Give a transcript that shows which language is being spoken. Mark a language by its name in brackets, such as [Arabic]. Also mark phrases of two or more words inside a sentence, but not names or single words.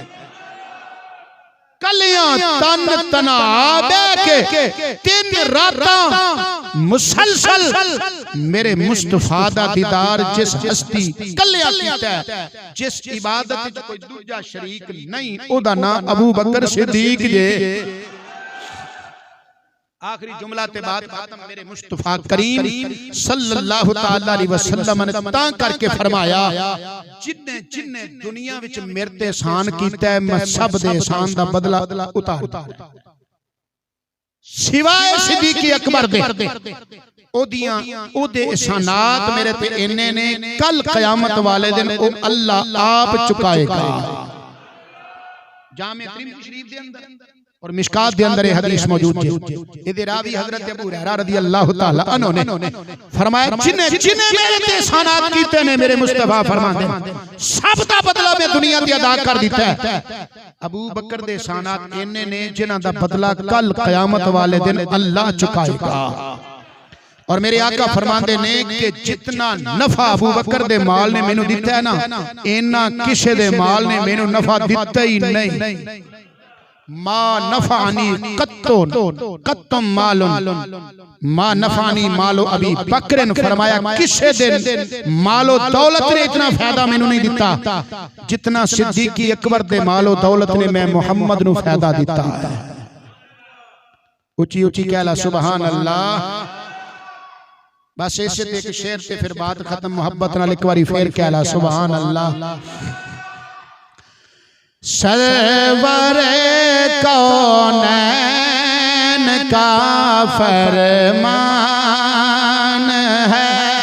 [Punjabi] کلیاں تن تنا کے 3 راتاں مسلسل میرے مصطفیٰ دا دیدار جس ہستی کلیاں کیتا جس عبادت چ کوئی دوجا شریک نہیں اودا نام ابو بکر صدیق جے. آخری جملہ تے بعد ختم. میرے مصطفیٰ کریم [Arabic] صلى الله تعالى عليه وسلم [Punjabi] نے تاں کرکے فرمایا جنے جنے دنیا وچ میرے تے احسان کیتا ہے میں سب دے احسان دا بدلہ اتار سوائے صدیق اکبر دے. اودیاں اودے احسانات میرے تے اِنے نے کل قیامت والے دن او اللہ آپ چکائے گا. جامع ترمذی شریف دے اندر اور مشکوٰۃ دے اندر और मिशकात दे अंदर [Urdu] یہ حدیث موجود ہے. [Punjabi] ادھر راوی حضرت ابو ہریرہ [Arabic] رضي الله تعالى عنه [Punjabi] نے فرمایا جنے جنے میرے تے احسانات کیتے نے میرے مصطفیٰ فرماندے سب دا بدلہ میں دنیا تے ادا کر دتا ہے. ابو بکر دے احسانات اِنے نے جنہاں دا بدلہ کل قیامت والے دن اللہ چکائے گا. اور میرے آقا فرماندے نے کہ جتنا نفع ابو بکر دے مال نے مینوں دتا ہے نہ اِنا کسے دے مال نے مینوں نفع دتا ای نہیں. [Arabic] ما نفعني قط مال ما نفعني مال أبي بكر [Punjabi] نے فرمایا کسے دن مال و دولت نے اِتنا فائدہ مینوں نہیں دتا جتنا صدیق اکبر دے مال و دولت نے میں محمد نوں فائدہ دتا ہے. اچی اچی کہلا [Arabic] سبحان الله. [Urdu] بس ایسے ایک شعر سے پھر بات ختم. [Punjabi] محبت نال ایک باری فیر کہلا [Arabic] سبحان الله. [Urdu] سرورِ کونین کا فرمان ہے.